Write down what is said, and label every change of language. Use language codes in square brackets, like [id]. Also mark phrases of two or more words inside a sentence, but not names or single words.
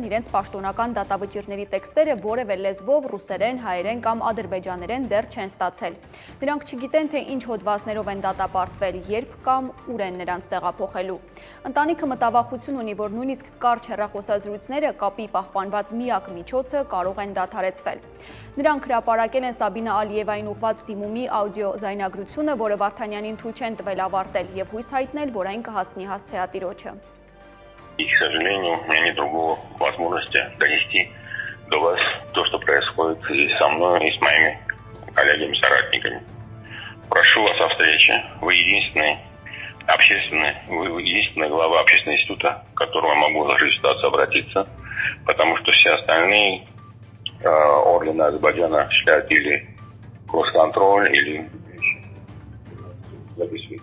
[hy] իրենց պաշտոնական դատավճիռների տեքստերը որևէ լեզվով ռուսերեն, հայերեն կամ ադրբեջաներեն դեռ չեն ստացել։ Նրանք չգիտեն, թե ինչ հոդվածներով են դատապարտվել, երբ կամ ուր են նրանց տեղափոխելու։ Ընտանիքը մտավախություն ունի, որ նույնիսկ կարճ հեռախոսազրույցները կապի պահպանված միակ միջոցը կարող են դադարեցվել։ Նրանք հրապարակել են Սաբինա Ալիևային ուղղված դիմումի աուդիո զայնագրությունը, որը Վարդանյանին թույլ չեն տվել ավարտել եւ հույս հայտնել, որ այն կհասնի հասցեատիրոջը։ [ru] И, к сожалению, у меня нет другого возможности донести до вас то, что происходит и со мной, и с моими коллегами-соратниками. Прошу вас о встрече. Вы единственная глава общественного института, к которому я могу в этой ситуации обратиться, потому что все остальные органы Азербайджана считают или кросс-контроль, или записывают.